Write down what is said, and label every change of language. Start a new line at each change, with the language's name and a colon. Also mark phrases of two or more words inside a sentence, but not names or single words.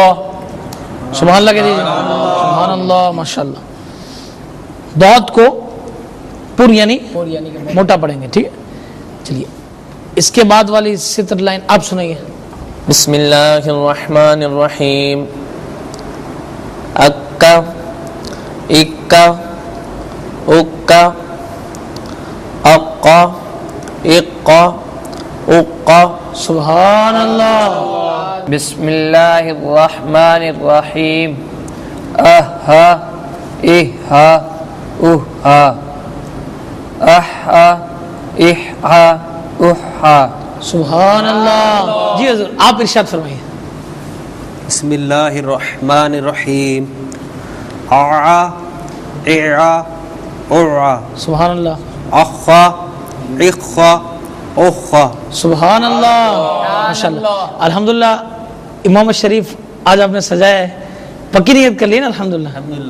Arabic: سبحان اللہ
Urdu: کہہ دیجیے.
Arabic: سبحان اللہ. ماشاءاللہ.
Urdu: ضاد کو پر یعنی موٹا پڑھیں گے. ٹھیک ہے. چلیے اس کے بعد والی سطر لائن آپ سنائیے.
Arabic: بسم اللہ الرحمن الرحیم. اکا، اکا، اکا، اقا، اقا، اقا. سبحان اللہ. بسم اللہ الرحمن الرحیم. اہا، اہا، اہا، احا، احا، احا. سبحان اللہ.
Urdu: جی حضور آپ ارشاد فرمائیے.
Arabic: بسم اللہ الرحمن الرحیم. اعا، اعا اعا سبحان اللہ اخا اخا اخا سبحان اللہ ماشاء اللہ الحمدللہ
Urdu: امام شریف آج آپ نے سجایا ہے پکی نیت کر لی نا الحمدللہ